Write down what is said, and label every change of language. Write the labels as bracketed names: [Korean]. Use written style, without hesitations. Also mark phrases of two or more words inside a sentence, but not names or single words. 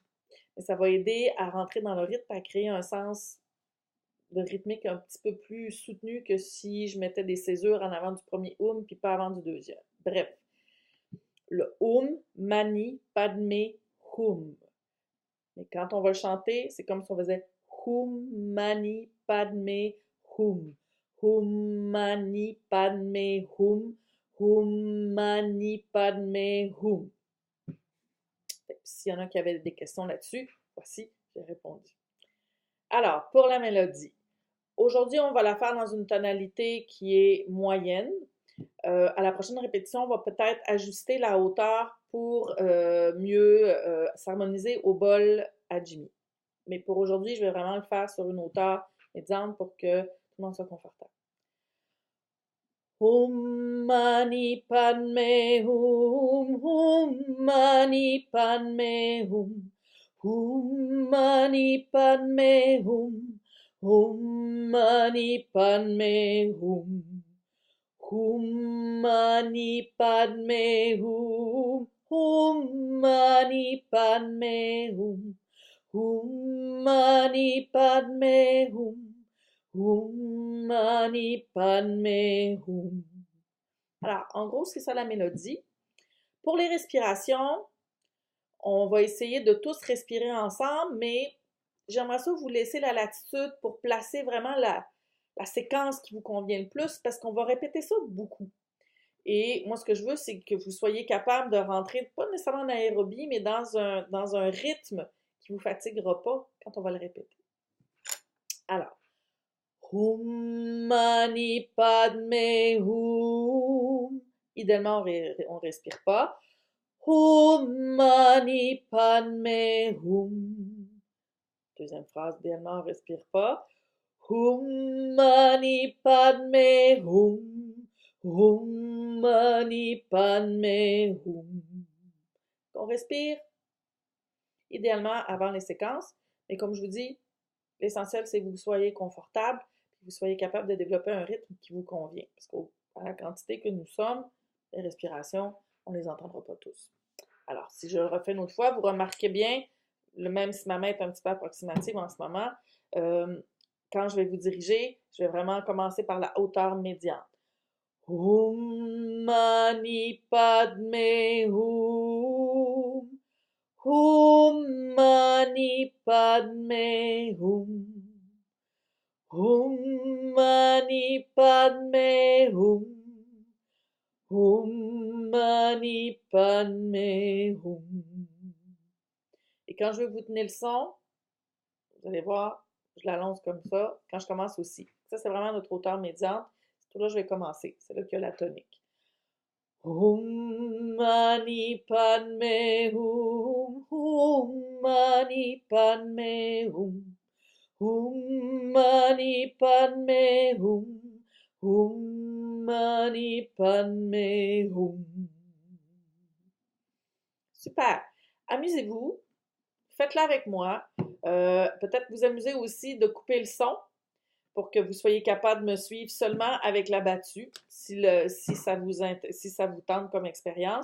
[French] Mais ça va aider à rentrer dans le rythme, à créer un sens de rythmique un petit peu plus soutenu que si je mettais des césures en avant du premier Om puis pas avant du deuxième. Bref, le [Sanskrit] Om, Mani, Padme, Hum. [French] Mais quand on va le chanter, c'est comme si on faisait [Sanskrit] Hum, Mani, Padme, Hum. Hum, Mani, Padme, Hum. Hum, Mani, Padme, Hum. [French] S'il y en a qui avaient des questions là-dessus, voici, j'ai répondu. Alors, pour la mélodie. Aujourd'hui, on va la faire dans une tonalité qui est moyenne. À la prochaine répétition, on va peut-être ajuster la hauteur pour mieux s'harmoniser au bol à Jimmy. Mais pour aujourd'hui, je vais vraiment le faire sur une hauteur médiane pour que tout le monde soit confortable. [Sanskrit] Hum mani padme hum, hum mani padme hum, hum mani padme hum, hum mani padme hum, hum mani padme hum, hum mani padme hum, hum mani padme hum. Hum mani padme hum. [French] Alors, en gros, c'est ça la mélodie. Pour les respirations, on va essayer de tous respirer ensemble, mais j'aimerais ça vous laisser la latitude pour placer vraiment la séquence qui vous convient le plus parce qu'on va répéter ça beaucoup. Et moi, ce que je veux, c'est que vous soyez capable de rentrer, pas nécessairement en aérobie, mais dans un rythme qui ne vous fatiguera pas quand on va le répéter. Alors, [Sanskrit] Hum mani padme hum. [French] Idéalement, on ne respire pas. [Sanskrit] Hum mani padme hum. [French] Deuxième phrase, idéalement, on ne respire pas. [Sanskrit] Hum mani padme hum. Hum mani padme hum. [French] On respire idéalement avant les séquences, mais comme je vous dis, l'essentiel, c'est que vous soyez confortable, que vous soyez capable de développer un rythme qui vous convient. Parce qu'à la quantité que nous sommes, les respirations, on ne les entendra pas tous. Alors, si je le refais une autre fois, vous remarquez bien, même si ma main est un petit peu approximative en ce moment, quand je vais vous diriger, je vais vraiment commencer par la hauteur médiane. [Sanskrit] Hum mani padme hum. Hum mani padme hum. Hum mani padme hum. Hum mani padme hum. [French] Et quand je veux que vous tenez le son, vous allez voir, je l'allonge comme ça. Quand je commence aussi. Ça, c'est vraiment notre hauteur médiane. C'est tout là que je vais commencer. C'est là qu'il y a la tonique. [Sanskrit] Hum mani padme hum. Hum mani padme hum. Hum mani padme hum. Hum mani padme hum. [French] Super. Amusez-vous. Faites-le avec moi. Peut-être vous amuser aussi de couper le son pour que vous soyez capable de me suivre seulement avec la battue, si ça vous tente comme expérience.